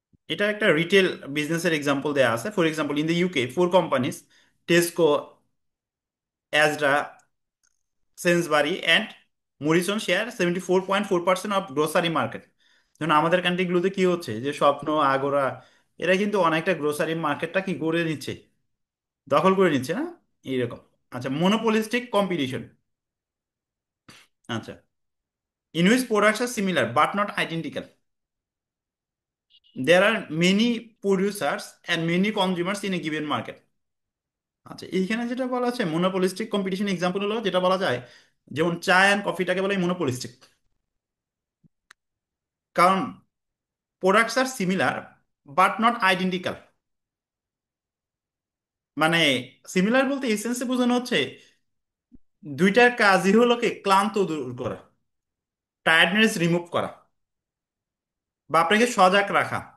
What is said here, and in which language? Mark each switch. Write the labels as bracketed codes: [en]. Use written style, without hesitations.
[bn] এটা একটা রিটেল বিজনেসের এক্সাম্পল দেওয়া আছে। [en] For example, in the UK four companies, Tesco, Asda, Sainsbury and Morrison share 74.4% of grocery market. [bn] যেমন আমাদের কান্ট্রিগুলোতে কি হচ্ছে, যে স্বপ্ন, আগোরা, এরা কিন্তু অনেকটা গ্রোসারি মার্কেটটা কি করে নিচ্ছে, দখল করে নিচ্ছে না, এইরকম। আচ্ছা, মনোপলিস্টিক কম্পিটিশন। [en] আচ্ছা, in which products are similar but not identical. There are many producers and many consumers in a given market. [bn] আচ্ছা, এইখানে যেটা বলা আছে মনোপলিস্টিক কম্পিটিশন এক্সাম্পল হলো, যেটা বলা যায়, যেমন চা অ্যান্ড কফিটাকে বলে মনোপলিস্টিক। [en] কারণ products are similar but not identical. [bn] মানে সিমিলার বলতে এসেন্সে বোঝানো হচ্ছে দুইটার কাজই হলো কি ক্লান্ত দূর করা, টায়ার্ডনেস রিমুভ করা, বা আপনাকে সজাগ রাখা।